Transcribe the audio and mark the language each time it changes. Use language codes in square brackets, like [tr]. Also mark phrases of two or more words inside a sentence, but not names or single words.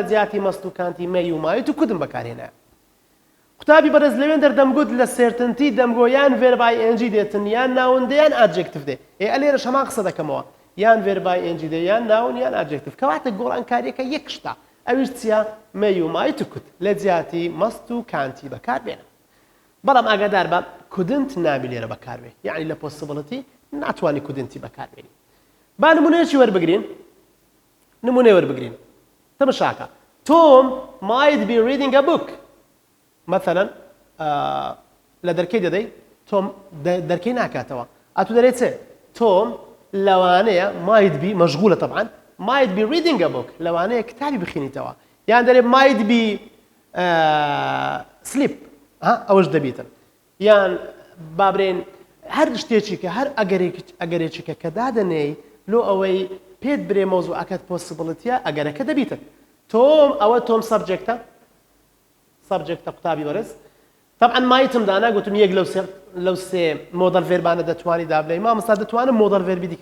[ckb] جیاتی مەست و کانتی مەی و مای تو کودم بەکارهێنایە قوتابی بەڕێز لەوێن دەردەمگوت لە سێرتنتی دەمگۆ یان ڤێربای ئێنجی دێتن یان ناوەندە یان ئادجێکتیڤ دێ ئەلێرەش هەمان قسە دەکەمەوە یان ڤێربای ئێنجی دێ یان ناون یان ئادجێکتیڤ کەواتە گۆڕانکاریەکە یەک شتە ئەویش چییە مەی و مای تو کوت لە جیاتی مەست و کانتی بەکاربێنە بەڵام ئاگادار بە couldn't نابی لێرە بەکاربێ یعنی لە پۆسیبڵتی ناتوانانی couldn'تی بەکاربێنی با نمونەیەکی وەربگرین تەمەشاکە [en] Tom might be reading a book [ckb] مثلا لە دەرکەی دەدەی تۆم دەرکەی ناکاتەوە ئەتو دەرێت چێ تۆم لەوانەیە [en] might be [ckb] مەشغولە طبعا [en] might be reading a book [ckb] لەوانەیە کتابی بخینیتەوە یان دەرێت [en] might be sleep [ckb] ئەوەش دەبیتن یان بابرێن هەر شتێکی کە هەر ئەگەرێکیکە کە دادەنێی لۆ ئەوەی پێت برێ مۆزوعەکەت پۆسیبڵتیە ئەگەرەکە دەبیتن تۆم ئەوە تۆم سەبجێکتە قوتابی بەرز طبعا مایتم دانا گوتم یەک لەو سێ مۆدەڵ ڤێربانە دەتوانی دابنێی مامۆستا دەتوانم مۆدەڵ ڤێربی دیکە